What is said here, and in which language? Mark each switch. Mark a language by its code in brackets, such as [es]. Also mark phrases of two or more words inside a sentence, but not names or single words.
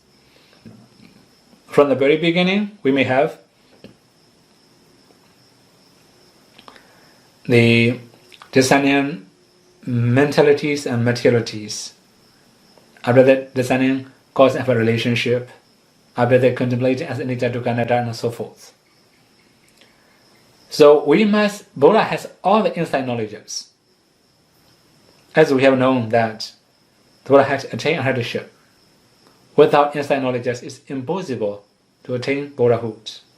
[en] From the very beginning, we may have the discerning mentalities and materialities. After that, discerning cause and effect relationship. After that, contemplating as [pi] anicca, dukkha, anatta, [en] and so forth. So Buddha has all the insight knowledges. As we have known that the Buddha has attained arhatship. Without insight knowledges, it's impossible to attain Buddhahood.